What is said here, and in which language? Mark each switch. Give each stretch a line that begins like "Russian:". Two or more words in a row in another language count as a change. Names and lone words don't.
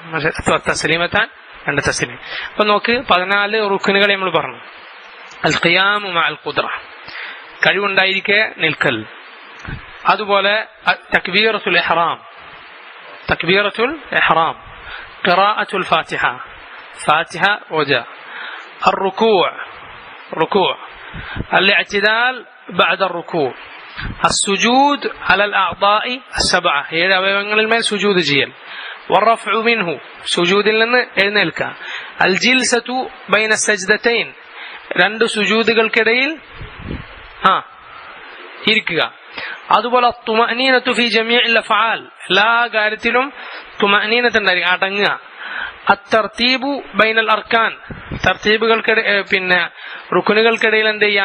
Malayalam: പക്ഷെ തസ്ലീമത്താൻ, രണ്ട് തസ്ലീം. അപ്പൊ നോക്ക്, 14 റുക്നുകൾ നമ്മൾ പറഞ്ഞു.
Arabic: القيام مع القدرة,
Malayalam: കഴിവുണ്ടായിരിക്കെ നിൽക്കൽ.
Arabic: അതുപോലെ تكبيرة الإحرام، قراءة الفاتحة,
Malayalam: ഫാത്തിഹ ഓതുക.
Arabic: الركوع الاعتدال بعد الركوع السجود على الأعضاء السبعة،
Malayalam: ഏഴ് അവയവങ്ങളിൽ മേൽ സുജൂദ് ചെയ്യൽ.
Arabic: والرفع منه,
Malayalam: സുജൂദിൽ നിന്ന് എഴുന്നേൽക്കുക.
Arabic: الجلسة بين السجدتين,
Malayalam: രണ്ട് സുജൂദുകൾക്കിടയിൽ ഇരിക്കുക. അതുപോലെ
Arabic: طمأنينة في جميع الأفعال,
Malayalam: എല്ലാ കാര്യത്തിലും തുമഅനീനത്ത് ഉണ്ടായിരിക്കുക, അടങ്ങുക.
Arabic: الترتيب بين الأركان,
Malayalam: തർത്തീബുകൾക്കിടയിൽ പിന്നെ റുക്നുകൾക്കിടയിൽ എന്ത് ചെയ്യുക?